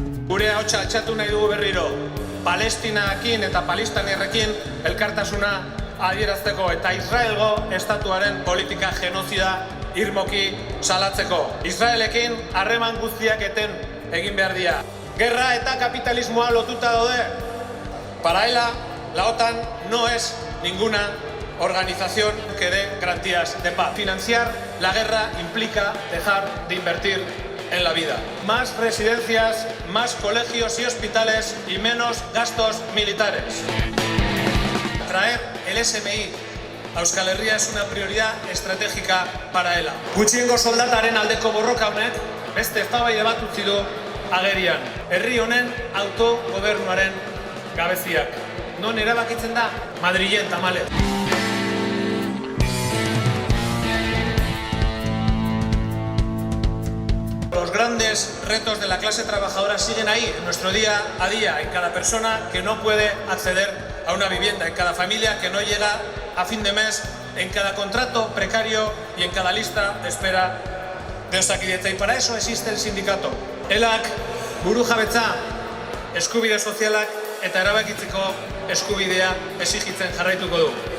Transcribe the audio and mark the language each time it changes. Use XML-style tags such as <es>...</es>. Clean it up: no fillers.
<eu>Gure ahotsa altxatu nahi dugu berriro, Palestinarekin eta palestinarrekin elkartasuna adierazteko eta Israelgo estatuaren politika genozida irmoki salatzeko. Israelekin harreman guztiak eten egin behar dira. Gerra eta kapitalismoa lotuta daude.</eu> <es>Para ella, la OTAN no es ninguna organización que dé garantías de paz. Financiar la guerra implica dejar de invertir en la vida. Más residencias, más colegios y hospitales y menos gastos militares. Traer el SMI a Euskal Herria es una prioridad estratégica para ELA.</es> <eu>Gutxiengo soldataren aldeko borroka honek beste eztabaida bat utzi du agerian. Herri honen autogobernuaren gabeziak. Non erabakitzen da? Madrilen tamale.</eu> <es>Los grandes retos de la clase trabajadora siguen ahí, en nuestro día a día, en cada persona que no puede acceder a una vivienda, en cada familia que no llega a fin de mes, en cada contrato precario y en cada lista de espera de Osakidetza. Y para eso existe el sindicato.</es> <eu>ELAk burujabetza, eskubide sozialak eta erabakitzeko eskubidea exigitzen jarraituko du.</eu>